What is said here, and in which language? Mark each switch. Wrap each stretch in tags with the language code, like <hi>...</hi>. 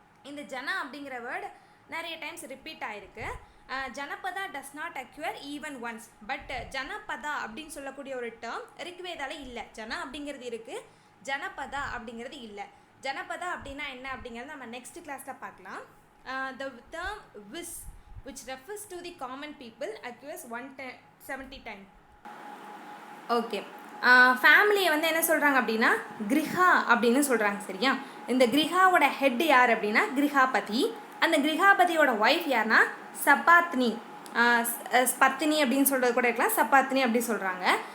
<ta>இந்த ஜனா அப்படிங்கிற வேர்டு நிறைய டைம்ஸ் ரிப்பீட் ஆகிருக்கு.</ta> <en>ஜனபதா does not occur even once.</en> <ta>But Janapada அப்படின்னு சொல்லக்கூடிய ஒரு டேர்ம் ரிக்வேதால இல்லை. ஜனா அப்படிங்கிறது இருக்குது, ஜனபதா அப்படிங்கிறது இல்லை. ஜனபதா அப்படின்னா என்ன அப்படிங்கிறது நம்ம நெக்ஸ்ட் கிளாஸில் பார்க்கலாம்.</ta> <en>The term vis which refers to the common people occurs 170 times.</en> <ta>Okay, ஃபேமிலியை வந்து என்ன சொல்கிறாங்க அப்படின்னா கிரிஹா அப்படின்னு சொல்கிறாங்க. சரியா, இந்த கிரிஹாவோட ஹெட் யார் அப்படின்னா கிரிஹாபதி. அந்த கிரிஹாபதியோட ஒய்ஃப் யார்னா சபாத்னி. பத்தினி அப்படின்னு சொல்கிறது கூட இருக்கலாம், சபாத்னி அப்படி சொல்கிறாங்க.</ta>